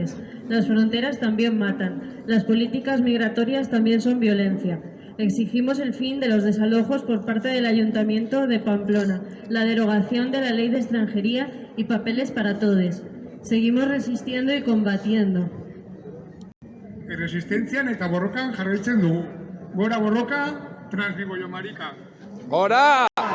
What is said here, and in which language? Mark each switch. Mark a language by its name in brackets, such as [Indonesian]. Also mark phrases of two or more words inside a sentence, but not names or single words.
[Spanish] Las fronteras también matan. Las políticas migratorias también son violencia. Exigimos el fin de los desalojos por parte del Ayuntamiento de Pamplona, la derogación de la Ley de Extranjería y papeles para todos. Seguimos resistiendo y combatiendo. [Basque] Erresistentzian eta borrokan jarraitzen dugu. Gora borroka, Transmigoio Marika. ¡Gora!